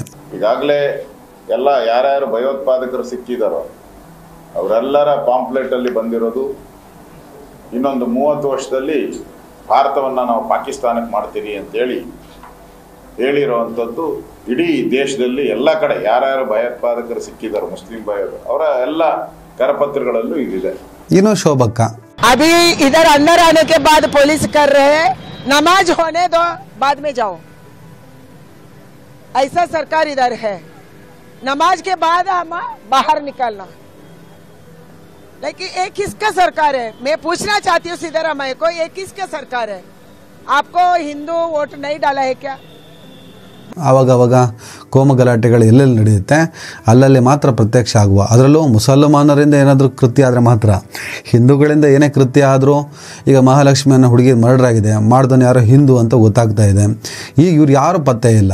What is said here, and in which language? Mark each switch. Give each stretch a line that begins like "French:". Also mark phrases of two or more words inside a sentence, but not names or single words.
Kannada: ಈಗಾಗಲೇ ಎಲ್ಲ ಯಾರ್ಯಾರು ಭಯೋತ್ಪಾದಕರು ಸಿಕ್ಕಿದಾರೋ ಅವರೆಲ್ಲರ ಪಾಂಪ್ಲೆಟ್ ಅಲ್ಲಿ ಬಂದಿರೋದು ಇನ್ನೊಂದು 30 ವರ್ಷದಲ್ಲಿ ಭಾರತವನ್ನು ನಾವು ಪಾಕಿಸ್ತಾನಕ್ಕೆ ಮಾಡ್ತೀವಿ ಅಂತೇಳಿ ಹೇಳಿರುವಂಥದ್ದು ಇಡೀ ದೇಶದಲ್ಲಿ ಎಲ್ಲ ಕಡೆ ಯಾರ್ಯಾರು ಭಯೋತ್ಪಾದಕರು ಸಿಕ್ಕಿದಾರೋ ಮುಸ್ಲಿಂ ಭಯೋತ್ಪಾದಕರು ಅವರ ಎಲ್ಲ ಕರಪತ್ರಗಳಲ್ಲೂ ಇದಿದೆ. ಇನ್ನು ಶೋಭಕ್ಕ
Hindi: अभी इधर अंदर आने के बाद पुलिस कर रहे हैं, नमाज होने दो बाद में जाओ, ऐसा सरकार इधर है. नमाज के बाद हम बाहर निकलना. लेकिन ये किसका सरकार है? मैं पूछना चाहती हूँ सिद्धरामैया को, ये किसका सरकार है? आपको हिंदू वोट नहीं डाला है क्या?
Kannada: ಆವಾಗವಾಗ ಕೋಮು ಗಲಾಟೆಗಳು ಎಲ್ಲೆಲ್ಲಿ ನಡೆಯುತ್ತೆ ಅಲ್ಲಲ್ಲಿ ಮಾತ್ರ ಪ್ರತ್ಯಕ್ಷ ಆಗುವ. ಅದರಲ್ಲೂ ಮುಸಲ್ಮಾನರಿಂದ ಏನಾದರೂ ಕೃತ್ಯ ಆದರೆ ಮಾತ್ರ. ಹಿಂದೂಗಳಿಂದ ಏನೇ ಕೃತ್ಯ ಆದರೂ, ಈಗ ಮಹಾಲಕ್ಷ್ಮಿಯನ್ನು ಹುಡುಗಿ ಮರ್ಡರ್ ಆಗಿದೆ, ಮಾಡ್ದವನು ಯಾರೋ ಹಿಂದೂ ಅಂತ ಗೊತ್ತಾಗ್ತಾ ಇದೆ. ಈಗ ಇವ್ರು ಯಾರು ಪತ್ತೆ ಇಲ್ಲ.